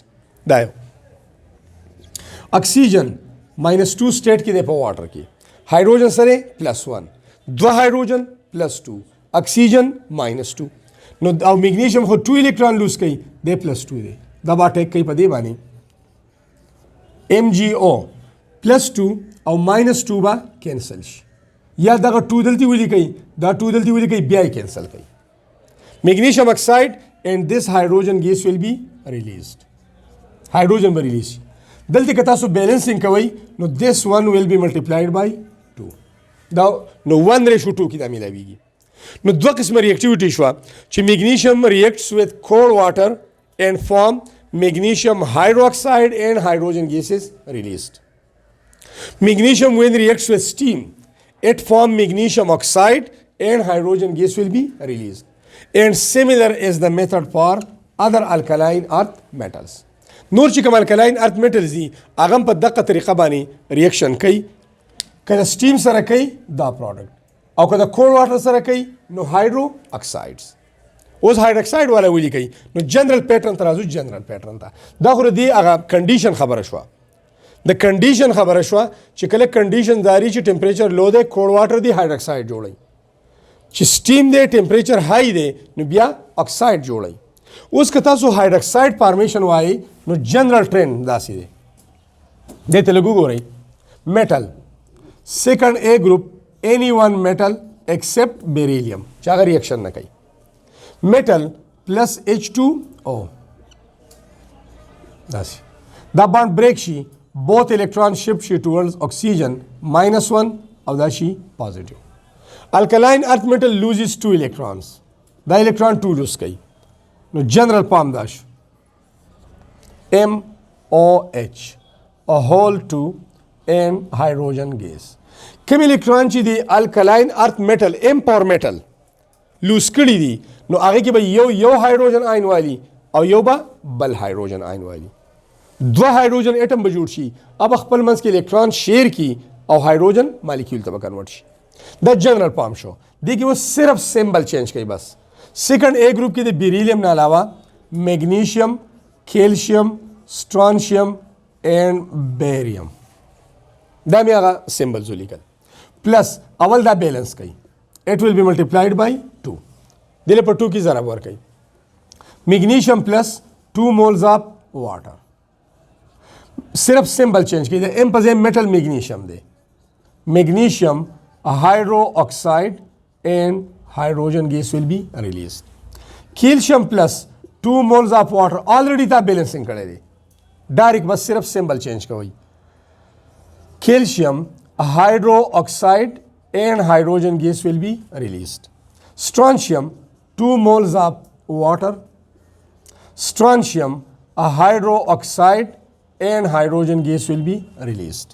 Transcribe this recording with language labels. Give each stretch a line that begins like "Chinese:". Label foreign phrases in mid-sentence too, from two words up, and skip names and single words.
Pashto: دا یو اکسیجن -2 سټیټ کې دی په واټر کې هایدروجن سره +1 دو هایدروجن +2 اکسیجن -2 نو او میګنیشیم خو 2
English: electron lose
Pashto: کوي دی +2 دی دا به اٹیک کوي په دې باندې MgO +2 او -2 به کینسل شي یا دغه 2 دلته ولي کوي دا 2 دلته ولي کوي بیا یې کینسل کوي.
English: Magnesium oxide and this hydrogen gas will be released.
Pashto: Hydrogen به release شي. دلته که تاسو بیلنسینګ کوئ نو
English: this one will be multiplied by 2
Pashto: دا نو 1:2 کې دا ملاویږي. نو دوه قسمه ریاکټیویټي شوه چې
English: magnesium reacts with cold water and form magnesium hydroxide and hydrogen gas is released. Magnesium when reacts with steam it form magnesium oxide and hydrogen gas will be released. And similar is the method for other alkaline earth metals.
Pashto: نور چې کوم
English: alkaline earth metals
Pashto: دي هغه په دغه طریقه باندې ریاکشن کوي کله سټیم سره کوي دا پروډکټ او کله
English: cold water
Pashto: سره کوي نو
English: hydro oxides.
Pashto: اوس هایدروکساید والا ولي کوي نو
English: general pattern
Pashto: ته راځو.
English: general pattern
Pashto: ته دا خو دی هغه کنډیشن خبره شوه د کنډیشن خبره شوه چې کله کنډیشن داري چې
English: temperature low
Pashto: دی
English: cold water
Pashto: دی هایدروکساید جوړي چې سټیم دی
English: temperature high
Pashto: دی نو بیا اکساید جوړي. اوس که تاسو
English: hydroxide formation
Pashto: وایي نو
English: general trend
Pashto: داسې دی دې ته لږ وګورئ
English: metal second A group any one metal except beryllium
Pashto: چې هغه ریاکشن نه کوي
English: metal plus H2O
Pashto: داسې دا
English: bond break
Pashto: شي
English: both electron shift
Pashto: شي
English: towards oxygen -1
Pashto: او دا شي positive.
English: Alkaline earth metal loses 2 electrons دا electron 2 lose
Pashto: کوي نو
English: general form
Pashto: دا شو
English: MOH a whole 2 and hydrogen gas.
Pashto: کوم الکترون چې دی
English: alkaline earth metal M power metal lose
Pashto: کړي دي نو هغه کې به یو
English: hydrogen ion
Pashto: والی او یو به بل
English: hydrogen ion
Pashto: والی دوه
English: hydrogen atom
Pashto: به جوړ شي اب خپل منځ کې
English: electron share
Pashto: کی او
English: hydrogen molecule
Pashto: ته کنورټ شي. دا
English: general form
Pashto: شو دی کې و صرف
English: symbol change
Pashto: کوي بس.
English: second A group
Pashto: کې د بیریلیم نه علاوه
English: magnesium calcium strontium and barium
Pashto: دا مې هغه سمبلز ولیکل پلس اول دا بیلنس کوي
English: it will be multiplied by 2
Pashto: دله په 2 کې ضرب ور کوي
English: magnesium plus 2 moles of water
Pashto: صرف
English: symbol change
Pashto: کوي د ام په ځای
English: metal magnesium
Pashto: دی میګنیشیم
English: hydro oxide and hydrogen gas will be released. Calcium plus 2 moles of water already
Pashto: تا بیلنسینګ کړی دی ډایرکټ بس صرف سمبل چینج کوي
English: calcium hydroxide and hydrogen gas will be released. Strontium 2 moles of water strontium hydroxide and hydrogen gas will be released.